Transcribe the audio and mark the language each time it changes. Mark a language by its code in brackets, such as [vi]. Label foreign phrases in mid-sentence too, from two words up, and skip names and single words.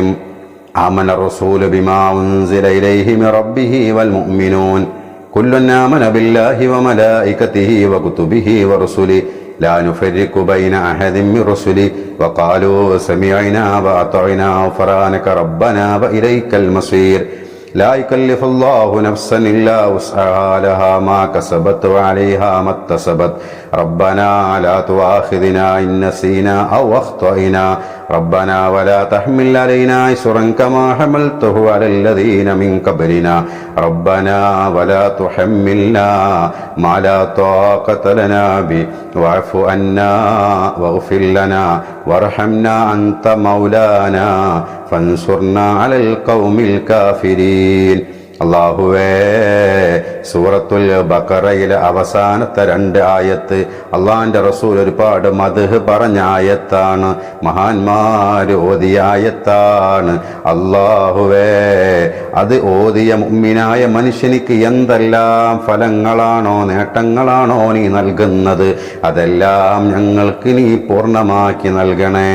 [ar] آمن الرسول بما أنزل إليه من ربه والمؤمنون كل آمن بالله وملائكته وكتبه ورسله لا نفرق بين أحد من رسله وقالوا سمعنا وأطعنا غفرانك ربنا وإليك المصير. لا يكلف الله نفسا إلا وسعها لها ما كسبت وعليها ما اكتسبت ربنا لا تؤاخذنا إن نسينا أو أخطأنا ربنا ولا تحمل علينا إصرا كما حملته على الذين من قبلنا ربنا ولا تحملنا ما لا طاقة لنا به واعف عنا واغفر لنا وارحمنا أنت مولانا فانصرنا على القوم الكافرين. [ml] അള്ളാഹുവേ, സൂറത്തുൽ ബഖറയിലെ അവസാനത്തെ 2 ആയത്ത് അള്ളാഹിന്റെ റസൂൽ ഒരുപാട് മദ്ഹ് പറഞ്ഞ ആയത്താണ്, മഹാന്മാര് ഓതിയ ആയത്താണ്. അള്ളാഹുവേ, അത് ഓതിയ മുഅ്മിനായ മനുഷ്യനിക്ക് എന്തെല്ലാം ഫലങ്ങളാണോ നേട്ടങ്ങളാണോ നീ നൽകുന്നത്, അതെല്ലാം ഞങ്ങൾക്ക് നീ പൂർണ്ണമാക്കി നൽകണേ.